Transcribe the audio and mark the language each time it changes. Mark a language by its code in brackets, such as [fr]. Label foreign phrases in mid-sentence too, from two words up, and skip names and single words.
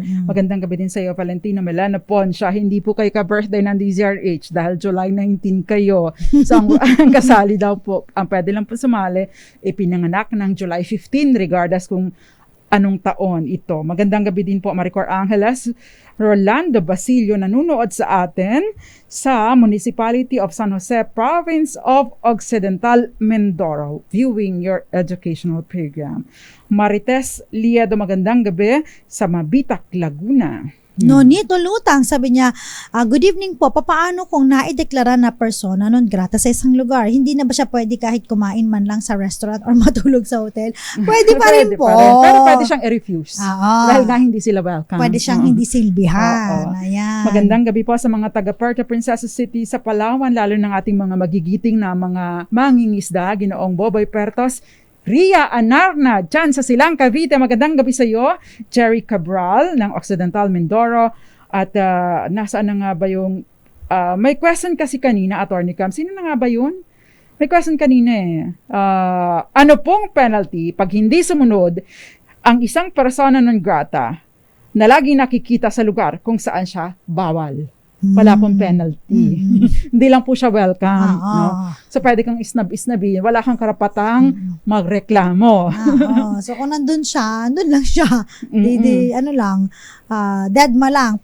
[tl] Magandang gabi din sa iyo, Valentino Melana Poncia. Hindi po kayo ka-birthday ng DZRH dahil July 19 kayo. So, ang kasali daw po, ang pwede lang po sumali, ipinanganak ng July 15 regardless kung anong taon ito. Magandang gabi din po, Maricor Angeles. Rolando Basilio nanonood sa atin sa Municipality of San Jose, Province of Occidental Mindoro, [en] viewing your educational program. [tl] Marites Liedo, magandang gabi sa Mabitak, Laguna. Nonito Lutang, sabi niya, [en] good evening [tl] po, papaano kung naideklara na [la] persona non grata [tl] sa isang lugar? Hindi na ba siya pwede kahit kumain man lang sa restaurant or matulog sa hotel? Pwede pa rin po. Pero pwede siyang i-refuse. Dahil nga hindi sila welcome. Pwede siyang hindi silbihan. Ayan. Magandang gabi po sa mga taga Puerto Princesa City sa Palawan, lalo ng ating mga magigiting na mga mangingisda, Ginoong Boboy Pertos, Ria Anarna, dyan sa Silang, Cavite. Magandang gabi sa iyo. Jerry Cabral ng Occidental Mindoro. At nasaan na nga ba yung... may question kasi kanina, Attorney Cam. Sino na nga ba yun? May question kanina eh. Ano pong penalty pag hindi sumunod ang isang [la] persona non grata [tl] na lagi nakikita sa lugar kung saan siya bawal? Wala pong penalty. Hindi lang po siya welcome. No? So, pwede kang isnab-isnabin. Wala kang karapatang magreklamo. So, kung nandun siya, nandun lang siya. Dead ma lang.